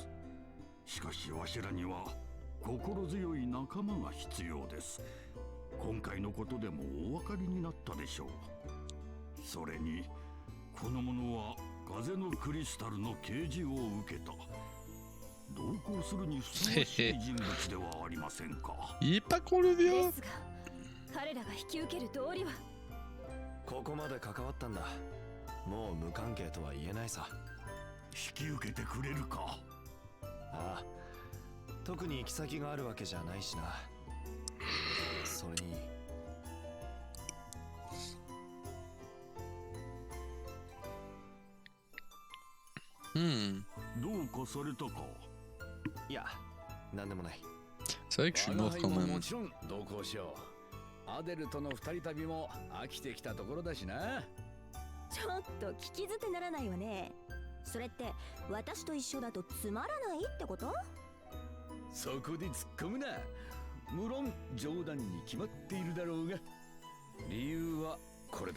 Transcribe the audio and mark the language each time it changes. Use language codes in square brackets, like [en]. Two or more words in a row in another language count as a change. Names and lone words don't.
[ja] しかしわしらには心強い仲間が必要です。今回のことでもお分かりになったでしょう。それにこの者は風のクリスタルの啓示を受けた。同行するにふさわしい人物ではありませんか。 [fr] Il est pas qu'on le [ja] で [fr] vieux. [ja] すが、彼らが引き受ける道理は。ここまで関わったんだ。もう無関係とは言えないさ。引き受けてくれるか。ああ、特に行き先があるわけじゃないしな。それにどうかされたか。いや、なんでもない。 [fr] C'est vrai que je suis mort quand [ja] も [fr] même. [ja] ちろん同行しよう。アデルとの二人旅も飽きてきたところだしな。ちちょっと聞き捨てならないわね。それって私と一緒だとつまらないってこと？そこで突っ込むな。無論冗談に決まっているだろうが、理由はこれだ。